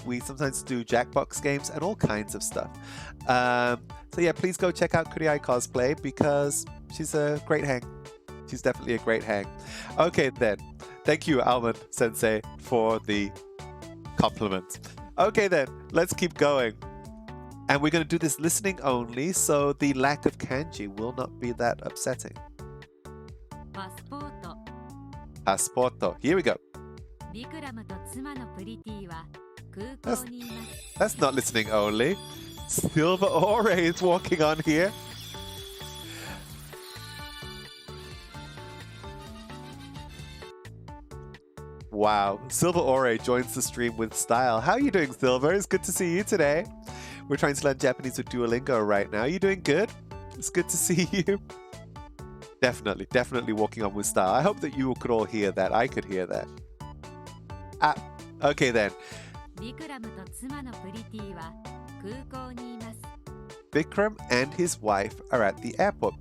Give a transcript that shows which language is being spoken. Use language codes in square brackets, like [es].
[en] We sometimes do Jackbox games and all kinds of stuff. So yeah, please go check out Kuriai Cosplay because she's a great hang. She's definitely a great hang. Okay then. Thank you, Almond Sensei, for the compliment. Okay then, let's keep going. And we're going to do this listening only, so the lack of kanji will not be that upsetting. [ja] パスポート [en] Passporto. Here we go. [ja] ビクラムと妻のプリティは空港にいます [en] That's not listening only. Silver Ore is walking on here. Wow, Silver Ore joins the stream with style. How are you doing, Silver? It's good to see you today. We're trying to learn Japanese with Duolingo right now. You doing good? It's good to see you. Definitely walking on with style. I hope that you could all hear that. I could hear that. Ah, okay then. [ja] ビクラムと妻のプリティは空港にいます [en] Vikram and his wife are at the airport.